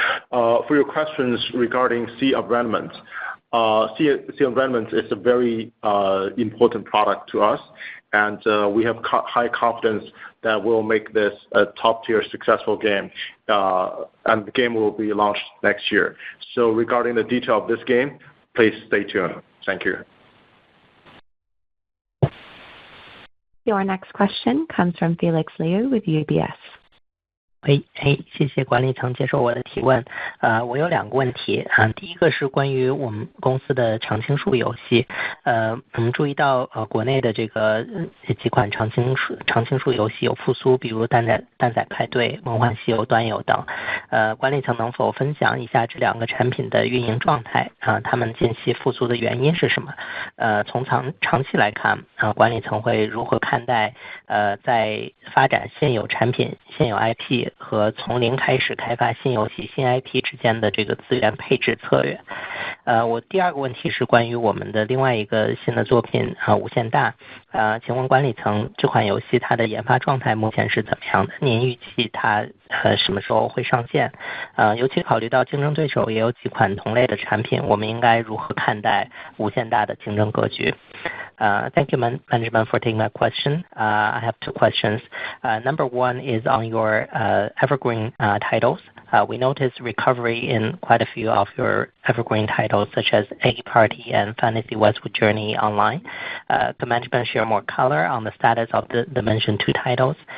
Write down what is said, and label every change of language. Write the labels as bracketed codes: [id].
[en] For your questions regarding Sea of Remnants, Sea of Remnants is a very important product to us, and we have high confidence that we'll make this a top-tier successful game, and the game will be launched next year. So regarding the detail of this game, please stay tuned. Thank you. Your next question comes from Felix Liu with UBS. [zh] 谢谢管理层接受我的提问。我有两个问题第一个是关于我们公司的常青树游戏。我们注意到国内的这个几款常青树游戏有复苏，比如蛋仔派对、梦幻西游端游等。管理层能否分享一下这两个产品的运营状态他们近期复苏的原因是什么？从长期来看管理层会如何看待在发展现有产品、现有 IP和从零开始开发新游戏、新 IP 之间的这个资源配置策略。我第二个问题是关于我们的另外一个新的作品无限大。请问管理层这款游戏它的研发状态目前是怎么样的？您预期它什么时候会上线？尤其考虑到竞争对手也有几款同类的产品，我们应该如何看待无限大的竞争格局？ [en] Thank you, management, for taking my question. I have two questions. Number one is on your evergreen titles. We noticed recovery in quite a few of your evergreen titles, such as Egg Party and Fantasy Westwood Journey Online. Could management share more color on the status of the mentioned two titles?